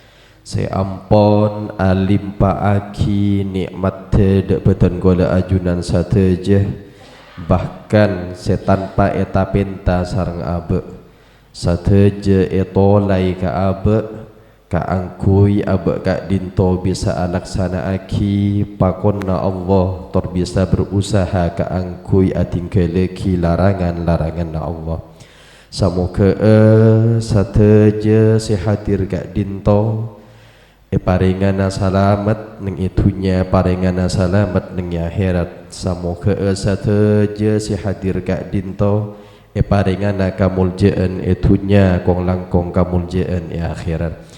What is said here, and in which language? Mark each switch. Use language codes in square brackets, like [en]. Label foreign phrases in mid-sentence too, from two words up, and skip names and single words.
[mad] Seampon alim paaki nikmat dak beten gula ajunan sateja bahkan setanpa eta penta sareng abe sateja etolai ka abe ka angkui abe kak dinto bisa alaksana aki pakonna Allah tor bisa berusaha ka angkui atingkeleki larangan-larangan na Allah. Samoga sateja sehadir kak dinto paringana salamat neng itunya paringana salamat neng akhirat. Samoga sateja sehadir kak dinto paringana kamuljaan itunya kong langkong kamuljaan akhirat.